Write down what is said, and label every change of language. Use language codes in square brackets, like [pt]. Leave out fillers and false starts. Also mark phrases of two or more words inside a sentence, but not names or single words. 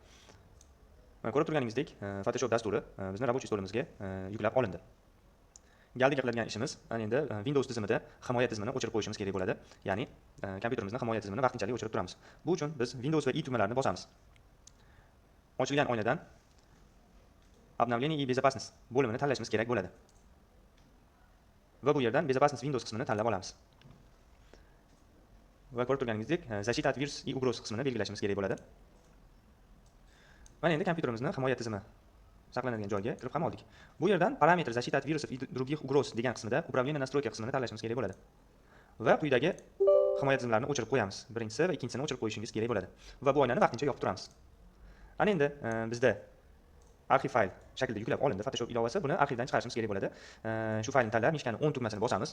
[uz] Mana ko'rib turganingizdek, Photoshop dasturi bizni [ru] Рабочий stolimizga [uz] yuklab olindi. Galdiga qiladigan ishimiz ana endi Windows tizimida himoya tizimini o'chirib qo'yishimiz kerak bo'ladi. Ya'ni kompyuterimizni himoya tizimini vaqtinchalik o'chirib turamiz. Bu uchun biz Windows va I tugmalarini bosamiz. Ochilgan oynadan [ru] Обновление и безопасность [uz] bo'limini tanlashimiz kerak bo'ladi. Va bu yerdan безопасность Windows qismini tanlab olamiz. Va ko'rib turganingizdek, [ru] защита от вирус и угроз [uz] qismini belgilashimiz kerak bo'ladi. Mana endi kompyuterimizni himoya tizimi saqlanadigan joyga kirib ham oldik. Bu yerdan parametr [ru] защита от вирусов и других угроз [uz] degan qismida [ru] управление настройки [uz] qismini tanlashimiz kerak bo'ladi. Va quyidagi himoya tizimlarini o'chirib qo'yamiz. Birinchisi va ikkinchisini o'chirib qo'yishingiz kerak bo'ladi. Va bu oynani vaqtincha yopib turamiz. Ana endi bizda arxiv fayl shaklida yuklab olindi Photoshop ilovasi. Buni arxivdan chiqarishimiz kerak bo'ladi. Shu faylni tanlab mishkani 10 tugmasini bosamiz.